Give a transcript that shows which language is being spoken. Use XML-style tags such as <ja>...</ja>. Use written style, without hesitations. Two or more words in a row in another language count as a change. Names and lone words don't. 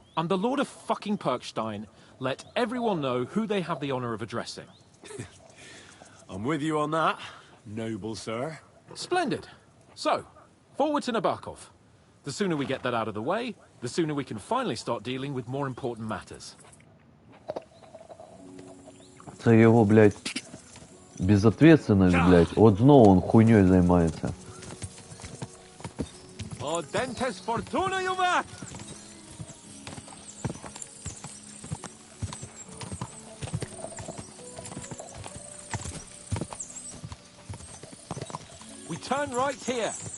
<en>I'm the Lord of fucking Perkstein. Let everyone know who they have the honor of addressing. I'm with you on that, noble sir. Splendid. So, forward to Nabokov. The sooner we get that out of the way, the sooner we can finally start dealing with more important matters.</en> <uk>Це його, блядь, безответственность, блядь. От знову он хуйней займається.</uk> <la>O dentes fortuna juvat!</la> <en>We turn right here.</en>